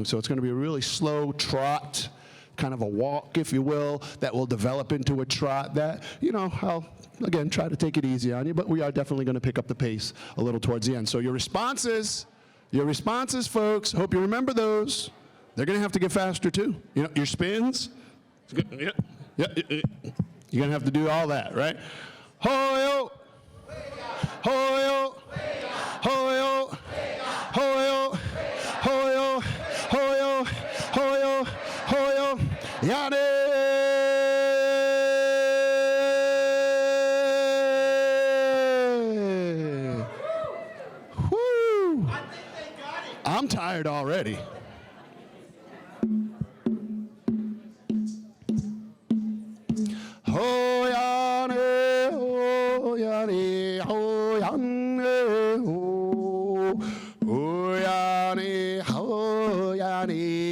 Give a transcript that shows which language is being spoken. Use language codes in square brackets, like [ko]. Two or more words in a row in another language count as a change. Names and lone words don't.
[en] So it's going to be a really slow trot, kind of a walk, if you will, that will develop into a trot that, you know, I'll, again, try to take it easy on you, but we are definitely going to pick up the pace a little towards the end. So your responses, folks, hope you remember those. They're going to have to get faster, too. You know, your spins, you're going to have to do all that, right? Ho-yo! Ho-yo! Ho-yo! Ho-yo! Ho-yo! Ho-yo! Ho-yo! Ho-yo! Yane! Woo! I'm tired already. Ho-yane! Ho-yane! Ho-yane! Ho-yane! Ho-yane!